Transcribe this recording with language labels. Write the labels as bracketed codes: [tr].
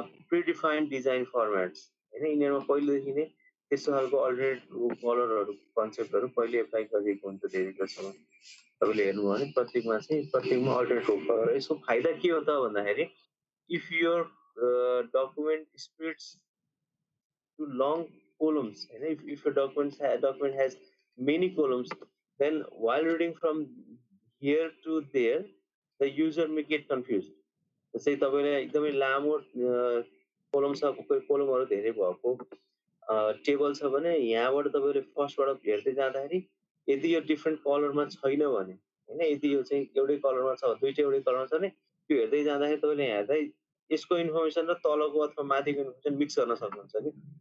[ne] Predefined design formats होइन यिनीहरूमा पहिलेदेखि नै त्यस्तो खालको अल्टरनेट कलरहरू कन्सेप्टहरू पहिले एप्लाई गरिएको हुन्छ धेरै जसोमा तपाईँले हेर्नुभयो भने प्रत्येकमा चाहिँ प्रत्येकमा अल्टरनेट कलर यसको फाइदा के हो त भन्दाखेरि [en] If your document splits to long columns. And if a document has many columns, then while reading from here to there, the user may get confused. [ne] जस्तै तपाईँले एकदमै लामो कोलम छ कोलमहरू धेरै भएको टेबल छ भने यहाँबाट तपाईँले फर्स्टबाट हेर्दै जाँदाखेरि यदि यो डिफ्रेन्ट कलरमा छैन भने होइन यदि यो चाहिँ एउटै कलरमा छ दुईटै एउटै कलरमा छ भने त्यो हेर्दै जाँदाखेरि तपाईँले हेर्दै यसको इन्फर्मेसन र तलको अथवा माथिको इन्फर्मेसन मिक्स गर्न सक्नुहुन्छ कि